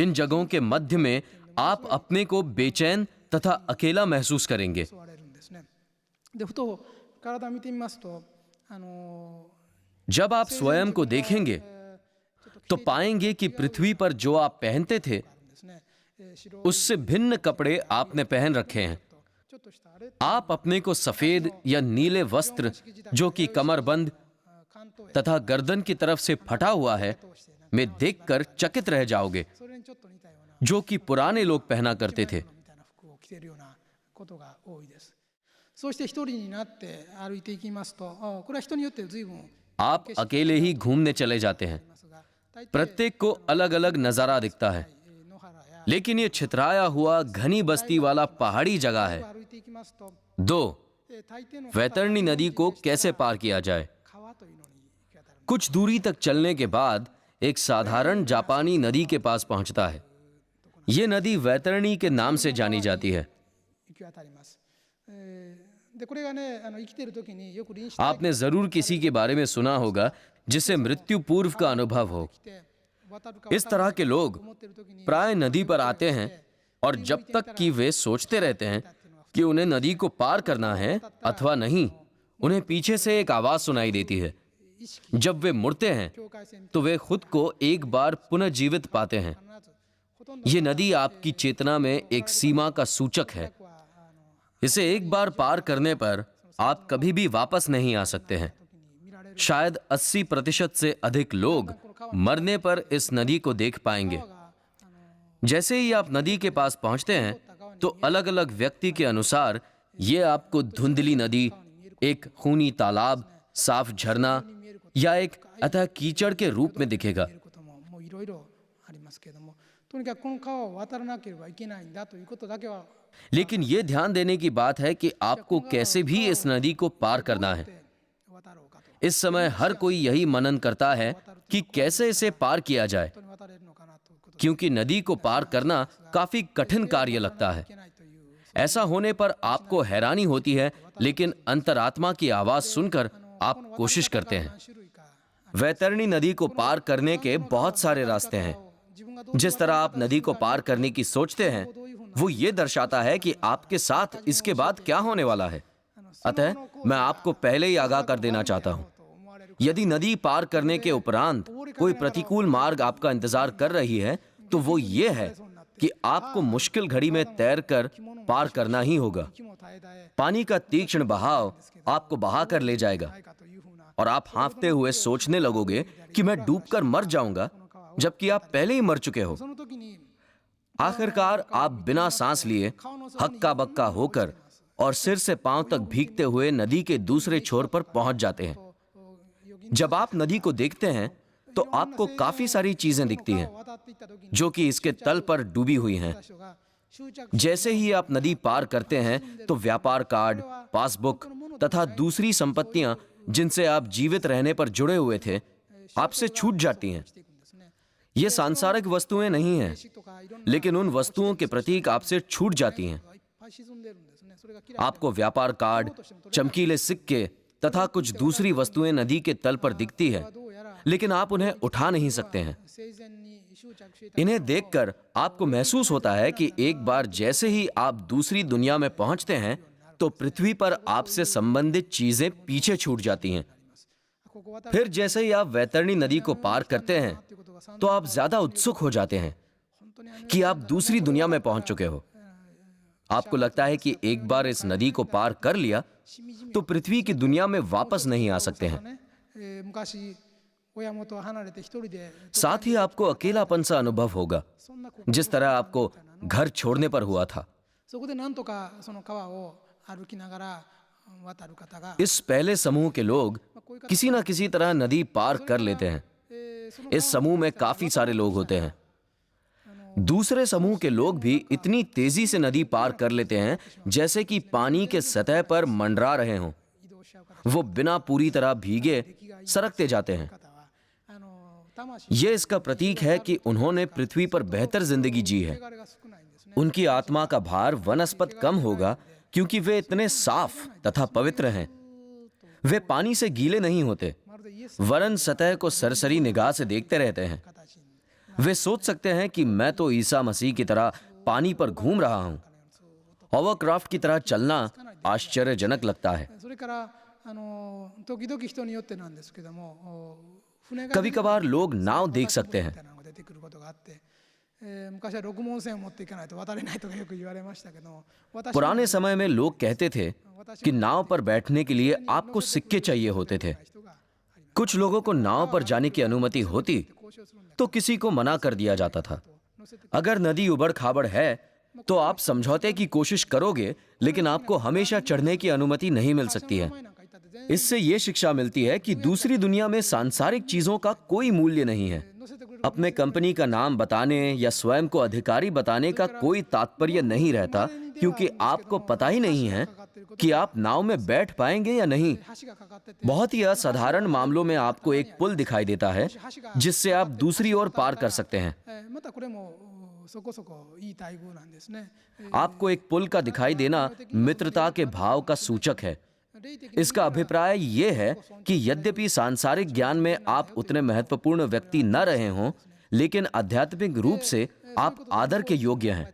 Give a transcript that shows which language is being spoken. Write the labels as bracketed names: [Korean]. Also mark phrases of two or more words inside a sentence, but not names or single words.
[Hindi] इन जगहों के मध्य में आप अपने को बेचैन तथा अकेला महसूस करेंगे। [Japanese] 襲われるんですね。でふと体を見てみますと [Hindi] जब आप स्वयं को देखेंगे तो पाएंगे कि पृथ्वी पर जो आप पहनते थे [Japanese] ですね白 [Hindi] उससे भिन्न कपड़े आपने पहन रखे हैं। [Japanese] ちょっとしたあれ [Hindi] आप अपने को सफेद या नीले वस्त्र जो कि कमरबंद [Japanese] 関東へ [Hindi] तथा गर्दन की तरफ से फटा हुआ है में देखकर चकित रह जाओगे, [Japanese] それにちょっと似たような [Hindi] जो कि पुराने लोग पहना करते थे। [Japanese] みたいな服を着ているようなことが多いです。そうして一人になって歩いていきますと、これは人によって随分 [Hindi] आप अकेले ही घूमने चले जाते हैं। [Japanese] ますが、大抵 [Hindi] प्रत्येक को अलग अलग नजारा दिखता है, [Japanese] 野原や [Hindi] लेकिन ये छितराया हुआ घनी बस्ती वाला पहाड़ी जगह है। [Japanese] 歩いていきますと、 [Hindi] दो, [Japanese] 大抵の [Hindi] वैतरणी नदी को कैसे पार किया जाए। [Japanese] 川というのに行き当たる。 [Hindi] कुछ दूरी तक चलने के बाद एक साधारण जापानी नदी के पास पहुंचता है। ये नदी वैतरणी के नाम से जानी जाती है। [Japanese] 行き当たります。でこれがね生きている時によく臨死体 [Hindi] आपने जरूर किसी के बारे में सुना होगा जिसे मृत्यु पूर्व का अनुभव हो। [Japanese] 験で渡るか [Hindi] इस तरह के लोग [Japanese] 思っている時に [Hindi] प्राय नदी पर आते हैं और जब तक कि वे सोचते रहते हैं कि उन्हें नदी को पार करना है अथवा नहीं, उन्हें पीछे से एक आवाज सुनाई देती है। [Japanese] 意識 [Hindi] जब वे मुड़ते हैं [Japanese] 境界線 [Hindi] तो वे खुद को एक बार पुनर्जीवित पाते हैं। [Japanese] 必ずほとんど [Hindi] ये नदी आपकी चेतना में एक सीमा का सूचक है। [Japanese] は [Hindi] इसे एक बार पार करने पर आप कभी भी वापस नहीं आ सकते हैं। [Japanese] 時に見られる [Hindi] शायद 80% से अधिक लोग मरने पर इस नदी को देख पाएंगे। [Japanese] が [Hindi] जैसे ही आप नदी के पास पहुंचते हैं तो अलग अलग व्यक्ति के अनुसार ये आपको धुंधली नदी, एक खूनी तालाब, साफ झरना या एक अतः कीचड़ के रूप में दिखेगा। [Japanese] 見ることももういろいろありますけれども、とにかくこの川を渡らなければいけないんだということだけは [Hindi] लेकिन ये ध्यान देने की बात है कि आपको कैसे भी इस नदी को पार करना है। [Japanese] 渡ろうかと、 [Hindi] इस समय हर कोई यही मनन करता है कि कैसे इसे पार किया जाए, [Japanese] 本当に渡れるのかなということ [Hindi] क्योंकि नदी को पार करना काफी कठिन कार्य लगता है। [Japanese] いけないという [Hindi] ऐसा होने पर आपको हैरानी होती है, लेकिन अंतरात्मा की आवाज सुनकर आप कोशिश करते हैं। [Japanese] 何種類か [Hindi] वैतरणी नदी को पार करने के बहुत सारे रास्ते हैं। [Japanese] 自分がどう [Hindi] जिस तरह आप नदी को पार करने की सोचते हैं वो ये दर्शाता है कि आपके साथ इसके बाद क्या होने वाला है। अतः मैं आपको पहले ही आगाह कर देना चाहता हूं, [Japanese] と思われる [Hindi] यदि नदी पार करने के उपरांत कोई प्रतिकूल मार्ग आपका इंतजार कर रही है तो वो ये है कि आपको मुश्किल घड़ी में तैरकर पार करना ही होगा। [Japanese] 気も絶え絶え [Hindi] पानी का तीक्ष्ण बहाव आपको बहा कर ले जाएगा [Japanese] ないかというふうな [Hindi] और आप हांफते हुए सोचने लगोगे कि मैं डूबकर मर जाऊंगा, जबकि आप पहले ही मर चुके हो। [Japanese] その時に [Hindi] आखिरकार आप बिना सांस लिए हक्का बक्का होकर और सिर से पांव तक भीगते हुए नदी के दूसरे छोर पर पहुंच जाते हैं। [Japanese] よぎ [Hindi] जब आप नदी को देखते हैं तो आपको काफी सारी चीजें दिखती हैं [Japanese] 渡っていった時に [Hindi] जो कि इसके तल पर डूबी हुई हैं। [Japanese] 人が執着 [Hindi] जैसे ही आप नदी पार करते हैं तो व्यापार कार्ड, पासबुक तथा दूसरी संपत्तियां जिनसे आप जीवित रहने पर जुड़े हुए थे आपसे छूट जाती हैं। [Japanese] していくんですね。 [Hindi] ये सांसारिक वस्तुएं नहीं हैं, [Japanese] 石とかいろんな [Hindi] लेकिन उन वस्तुओं के प्रतीक आपसे छूट जाती हैं। [Japanese] いっぱい沈んでるんですね。それが嫌い [Hindi] आपको व्यापार कार्ड, चमकीले सिक्के तथा कुछ दूसरी वस्तुएं नदी के तल पर दिखती है, [Japanese] どうやら [Hindi] लेकिन आप उन्हें उठा नहीं सकते हैं। [Japanese] 生前に執着していた [Hindi] इन्हें देखकर आपको महसूस होता है कि एक बार जैसे ही आप दूसरी दुनिया में पहुंचते हैं तो पृथ्वी पर आपसे संबंधित चीजें पीछे छूट जाती हैं। [Japanese] ここ渡る [Hindi] फिर जैसे ही आप वैतरणी नदी को पार करते हैं [Japanese] っていうことがさん [Hindi] तो आप ज्यादा उत्सुक हो जाते हैं [Japanese] 本当に [Hindi] कि आप दूसरी दुनिया में पहुंच चुके हो। आपको लगता है कि एक बार इस नदी को पार कर लिया तो पृथ्वी की दुनिया में वापस नहीं आ सकते हैं। [Japanese] ね昔親元を離れて一人で [Hindi] साथ ही आपको अकेलापन सा अनुभव होगा [Japanese] そんなこ [Hindi] जिस तरह आपको घर छोड़ने पर हुआ था। [Japanese] そこでなんとかその川を歩きながら渡る方が [Hindi] इस पहले समूह के लोग किसी न किसी तरह नदी पार कर लेते हैं। [Japanese] その [Hindi] इस समूह में काफी सारे लोग होते हैं। दूसरे समूह के लोग भी इतनी तेजी से नदी पार कर लेते हैं जैसे कि पानी के सतह पर मंडरा रहे हों। [Japanese] 移動しちゃう方 [Hindi] वो बिना पूरी तरह भीगे सरकते जाते हैं। [Japanese] は魂 [Hindi] ये इसका प्रतीक है कि उन्होंने पृथ्वी पर बेहतर जिंदगी जी है। [Japanese] 汚れが少ないんですね。 [Hindi] उनकी आत्मा का भार वनस्पत कम होगा क्योंकि वे इतने साफ तथा पवित्र हैं। वे पानी से गीले नहीं होते, [Japanese] まるでイエス [Hindi] वरन सतह को सरसरी निगाह से देखते रहते हैं। [Japanese] 形に [Hindi] वे सोच सकते हैं कि मैं तो ईसा मसीह की तरह पानी पर घूम रहा हूं। हॉवरक्राफ्ट की तरह चलना आश्चर्यजनक लगता है। [Japanese] それから時々人によってなんですけども船が [Hindi] कभी कभार लोग नाव देख सकते [Japanese] み [Hindi] हैं। [Japanese] たいなのが出てくることがあって、昔は六門線を持っていかないと渡れないとかよく言われましたけども、私 [Hindi] पुराने समय में लोग कहते थे कि नाव पर बैठने के लिए आपको सिक्के चाहिए होते थे। [Japanese] 人があります [Hindi] कुछ लोगों को नाव पर जाने की अनुमति होती [Japanese] 交渉するんだ [Hindi] तो किसी को मना कर दिया जाता था। [Japanese] 乗せて [Hindi] अगर नदी उबड़ खाबड़ है तो आप समझौते की कोशिश करोगे, लेकिन आपको हमेशा चढ़ने की अनुमति नहीं मिल सकती है। [Japanese] 前なんか行ったって全然 [Hindi] इससे ये शिक्षा मिलती है कि दूसरी दुनिया में सांसारिक चीजों का कोई मूल्य नहीं है। [Japanese] 乗せてくれる [Hindi] अपने कंपनी का नाम बताने या स्वयं को अधिकारी बताने का कोई तात्पर्य नहीं रहता, क्योंकि आपको पता ही नहीं है कि आप नाव में बैठ पाएंगे या नहीं। [Japanese] 橋がかかってて [Hindi] बहुत ही असाधारण मामलों में आपको एक पुल दिखाई देता है जिससे आप दूसरी ओर पार कर सकते हैं। [Japanese] またこれもそこそこいい待遇なんですね。 [Hindi] आपको एक पुल का दिखाई देना मित्रता के भाव का सूचक है। [Japanese] 霊的 [Hindi] इसका अभिप्राय ये है कि यद्यपि सांसारिक ज्ञान में आप उतने महत्वपूर्ण व्यक्ति न रहे हों, लेकिन आध्यात्मिक रूप से आप आदर के योग्य हैं।